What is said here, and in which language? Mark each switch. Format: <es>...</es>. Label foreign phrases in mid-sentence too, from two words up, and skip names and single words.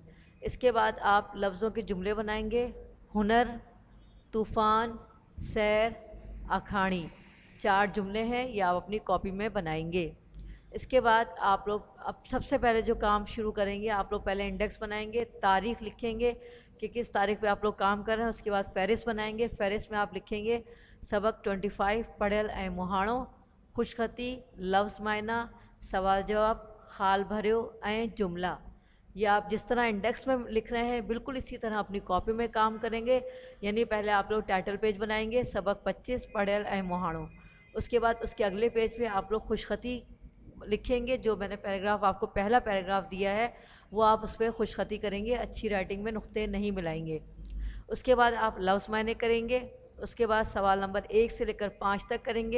<hi>इसके बाद आप लफ्ज़ों के जुमले बनाएंगे। हुनर, तूफ़ान, सैर, अखाणी, 4 जुमले हैं, ये आप अपनी कॉपी में बनाएंगे। इसके बाद आप लोग अब सबसे पहले जो काम शुरू करेंगे, आप लोग पहले इंडेक्स बनाएंगे, तारीख़ लिखेंगे कि किस तारीख़ पे आप लोग काम कर रहे हैं। उसके बाद फ़हरिस्त बनाएंगे। फ़हरिस्त में आप लिखेंगे सबक 25 पढ़ियल ऐं मुहाणो, खुशखती, लफ्ज़ मायना, सवाल जवाब,</hi> <sd>खाल भरियो ऐं</sd> <hi>जुमला। ये आप जिस तरह इंडेक्स में लिख रहे हैं बिल्कुल इसी तरह अपनी कॉपी में काम करेंगे। यानी पहले आप लोग</hi> <en>title page</en> <hi>बनाएंगे सबक 25 पढ़ियल ऐं मुहाणो। उसके बाद उसके अगले पेज पे आप लोग खुशखती लिखेंगे। जो मैंने पैराग्राफ आपको पहला पैराग्राफ दिया है वो आप उस पर खुशखती करेंगे, अच्छी राइटिंग में नुक्ते नहीं मिलाएंगे। उसके बाद आप लफ्ज़ मायने करेंगे। उसके बाद सवाल नंबर 1 से लेकर 5 तक करेंगे।</hi>